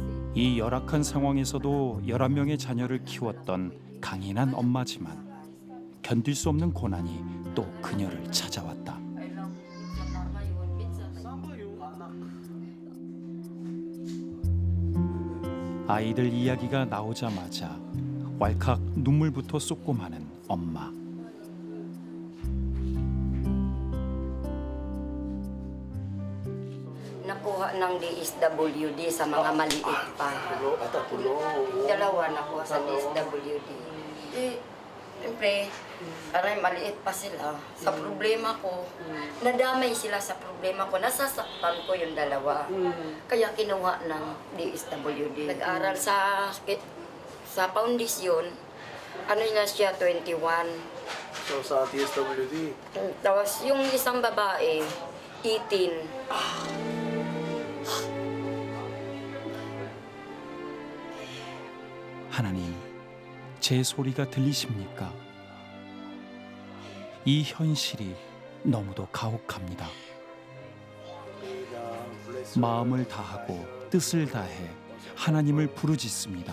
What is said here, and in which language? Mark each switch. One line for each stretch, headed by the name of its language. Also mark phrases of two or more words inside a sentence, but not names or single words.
Korean: 이 열악한 상황에서도 11명의 자녀를 키웠던 강인한 엄마지만 견딜 수 없는 고난이 또 그녀를 찾아왔다. 아이들 이야기가 나오자마자 왈칵 눈물부터 쏟고 마는 엄마.
Filipino: Nakuha ng DSWD sa mga maliit pa. Dalawa nakuha sa DSWD. Eh, siyempre, parang maliit pa sila. Sa problema ko, nadamay sila sa problema ko. Nasasaktan ko yung dalawa. Kaya kinuha ng DSWD. Nag-aral sa foundation, ano na siya, 21. So sa DSWD, Tapos yung isang babae, 18.
Korean: 하나님, 제 소리가 들리십니까? 이 현실이 너무도 가혹합니다. 마음을 다하고 뜻을 다해 하나님을 부르짖습니다.